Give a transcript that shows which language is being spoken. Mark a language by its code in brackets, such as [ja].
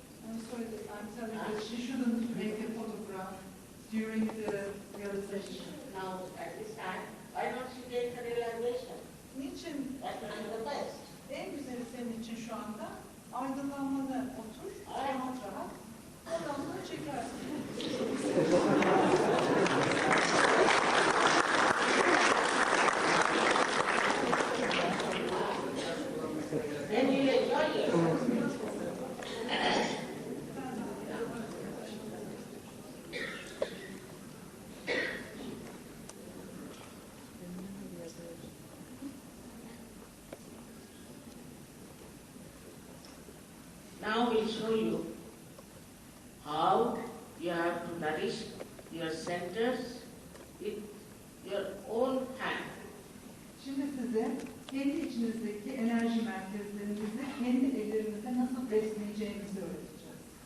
[en] I'm sorry, I'm telling you, she shouldn't make a photograph during the realization. Now, at this time, why don't you take the realization? [tr] Niçin [en] That will be the best. [tr] en güzeli senin için şu anda aydınlanmada otur, rahat rahat. Ondan sonra çekersin. [en] Then you'll enjoy yourself. Now we'll show you how you have to nourish your centers with your own hand. [tr] Şimdi size kendi içinizdeki enerji merkezlerinizi kendi ellerinizle nasıl besleyeceğinizi öğreteceğiz.